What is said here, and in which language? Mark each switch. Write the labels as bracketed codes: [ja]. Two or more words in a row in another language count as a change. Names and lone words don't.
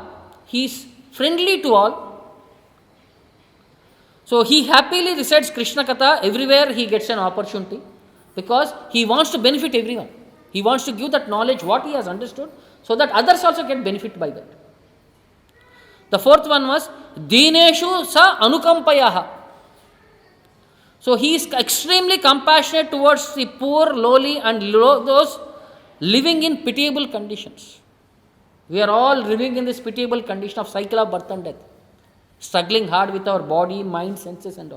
[en] He is friendly to all. So he happily recites Krishna Katha everywhere he gets an opportunity, because he wants to benefit everyone. He wants to give that knowledge, what he has understood, so that others also get benefit by that. The fourth one was [sa] Dineshu sa anukampayaha. [en] So he is extremely compassionate towards the poor, lowly and those living in pitiable conditions. We are all living in this pitiable condition of cycle of birth and death, struggling hard with our body, mind, senses and all.